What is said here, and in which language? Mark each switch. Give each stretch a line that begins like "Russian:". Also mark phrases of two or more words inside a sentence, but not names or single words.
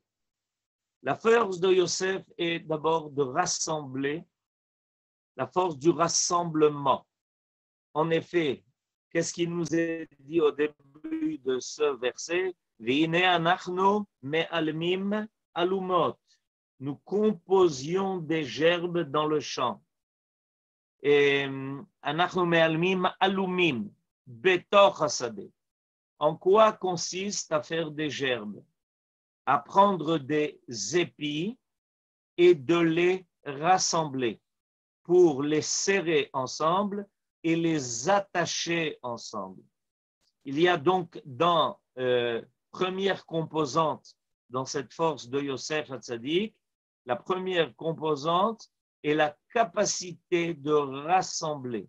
French: La force de Yosef est d'abord de rassembler, la force du rassemblement. En effet, qu'est-ce qui nous est dit au début de ce verset?
Hebrew: והנה אנחנו מאלמים אלומות.
French: Nous composions des gerbes dans le champ.
Hebrew: Et אנחנו מאלמים אלומים בתוך השדה.
French: En quoi consiste à faire des gerbes? À prendre des épis et de les rassembler pour les serrer ensemble et les attacher ensemble. Il y a donc dans première composante dans cette force de Yosef Hatzadik, la première composante est la capacité de rassembler.